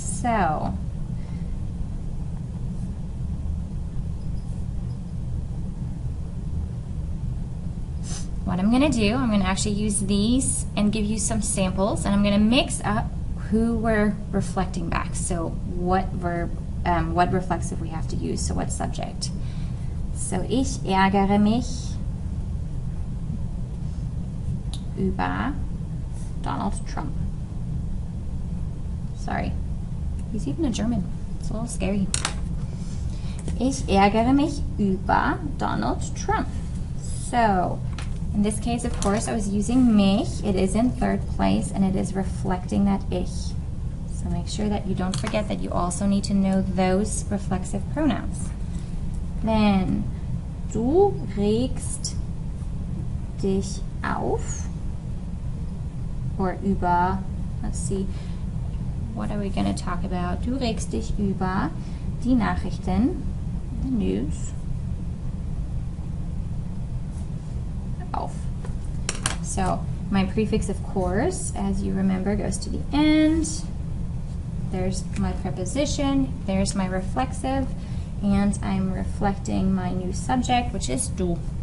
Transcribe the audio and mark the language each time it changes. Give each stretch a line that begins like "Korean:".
English: So, what I'm going to do, I'm going to actually use these and give you some samples, and I'm going to mix up who we're reflecting back. So what verb, what reflexive we have to use, so what subject.
German: So, ich ärgere mich über Donald Trump.
English: Sorry, he's even a German. It's a little scary.
German: Ich ärgere mich über Donald Trump.
English: So, in this case, of course, I was using mich. It is in third place, and it is reflecting that ich. So make sure that you don't forget that you also need to know those reflexive pronouns. Then,
German: du regst dich auf,
English: or über, let's see, what are we going to talk about?
German: Du regst dich über die Nachrichten,
English: the news,
German: auf.
English: So, my prefix, of course, as you remember, goes to the end. There's my preposition, there's my reflexive, and I'm reflecting my new subject, which is du.